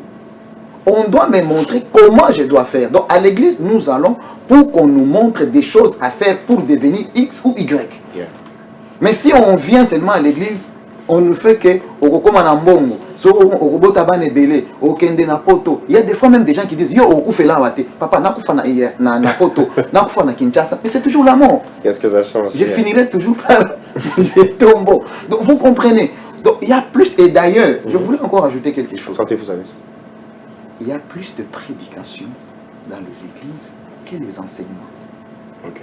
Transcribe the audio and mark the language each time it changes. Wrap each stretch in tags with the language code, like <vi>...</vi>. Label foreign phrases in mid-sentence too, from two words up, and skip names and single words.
<fr>On doit me montrer comment je dois faire. Donc à l'église, nous allons pour qu'on nous montre des choses à faire pour devenir X ou Y. Yeah. Mais si on vient seulement à l'église, on ne fait que il y a des fois même des gens qui disent Yo, papa,</fr> <ln>na poto, na Kinshasa.</ln> <fr>Mais c'est toujours la mort. Qu'est-ce que ça change? Je finirai toujours par les tombeaux. Donc vous comprenez. Donc il y a plus. Et d'ailleurs, je voulais encore ajouter quelque chose. Sentez-vous ça? Il y a plus de prédication dans les églises que les enseignements. Ok.</fr>